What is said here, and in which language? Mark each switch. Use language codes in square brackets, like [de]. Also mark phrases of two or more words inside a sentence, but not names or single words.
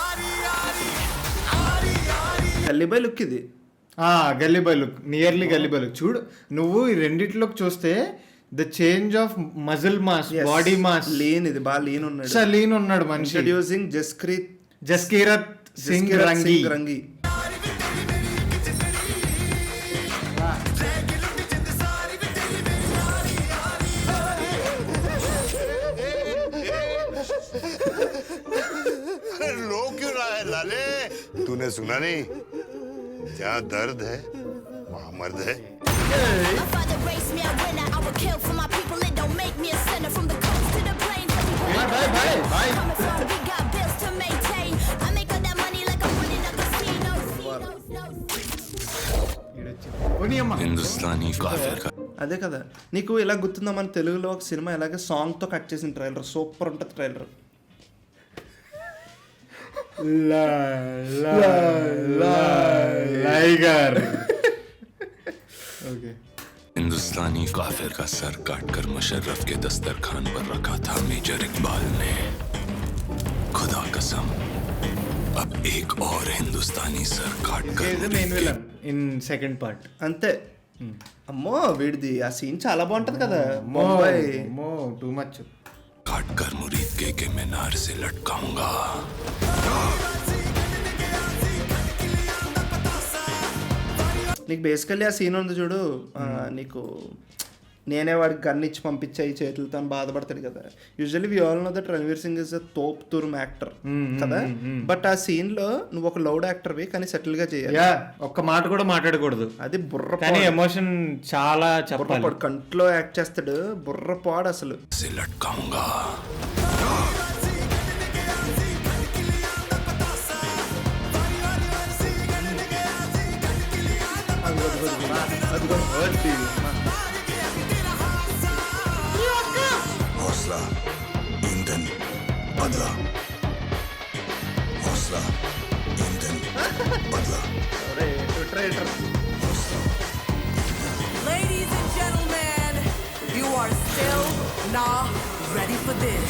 [te] అల్లిబాయ్ లుక్ ఇది. [en] Gully Boy look, nearly Gully Boy look. [te] చూడు నువ్వు ఈ రెండిట్లోకి చూస్తే [en] the change of muscle mass, body mass, [te] లీన్, ఇది బాగా లీన్ ఉన్నాడు, లీన్ ఉన్నాడు మనిషి. ఇంట్రడ్యూసింగ్ జస్కీరత్ సింగ్ రంగి. [hi] रो क्यों रहा है लाले? तूने सुना नहीं? जहाँ दर्द है वहाँ मर्द है. [en] My father raised me a winner. I would kill for my people. It don't make me a sinner. From the coast to the plains, coming from, we got bills to maintain. I make all that money like I'm winning a casino. [hi] हिंदुस्तानी काफिर का [te] అదే కదా నీకు ఇలా గుర్తుందా, మన తెలుగులో ఒక సినిమా ఇలాగే సాంగ్ తో కట్ చేసిన ట్రైలర్, సూపర్ ఉంటుంది ట్రైలర్. [hi] हिंदुस्तानी काफिर का सर काटकर मुशर्रफ के दस्तरखान पर रखा था मेजर इकबाल ने. खुदा कसम अब एक और हिंदुस्तानी सर काटकर [en] main villain in second part. [te] అంతే. అమ్మో వీడిది ఆ సీన్ చాలా బాగుంటది కదా, ముంబై [en] too much. [hi] काटकर मुरीद के मीनार से लटकाऊंगा. [te] నీకు బేసికల్లీ ఆ సీన్ ఉంది చూడు, నీకు నేనే వాడికి గన్ ఇచ్చి పంపించాయి చేతులతో అని బాధపడతాడు కదా. [en] usually we all know that Ranveer Singh is a [hi] तोप तुरुम [te] యాక్టర్ కదా, బట్ ఆ సీన్ లో నువ్వు ఒక లౌడ్ యాక్టర్వి కానీ సెటిల్ గా చేయాలి. ఒక్క మాట కూడా మాట్లాడకూడదు, అది బుర్ర కానీ ఎమోషన్ చాలా చెప్పాలి. కంట్లో యాక్ట్ చేస్తాడు, బుర్ర పాడు అసలు. [hi] से लटकाऊंगा. हौसला ईंधन बदला. हौसला ईंधन बदला. [en] Ladies and gentlemen, you are still not ready for this.